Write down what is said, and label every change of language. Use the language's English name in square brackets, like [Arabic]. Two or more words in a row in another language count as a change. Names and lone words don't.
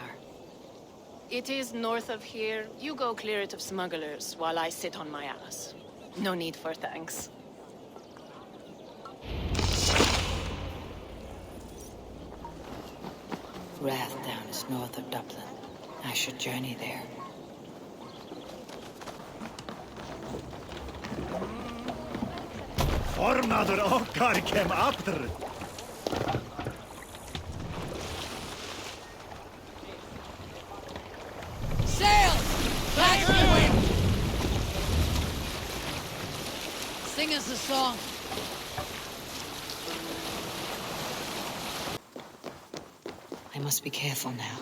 [English] It is north of here. You go clear it of smugglers, while I sit on my ass. No need for thanks. Rathdown is north of Dublin. I should journey there. [Icelandic] Formaður okkar kem aftur. [English] Sail! Back to the wind! Sing us a song. I must be careful now.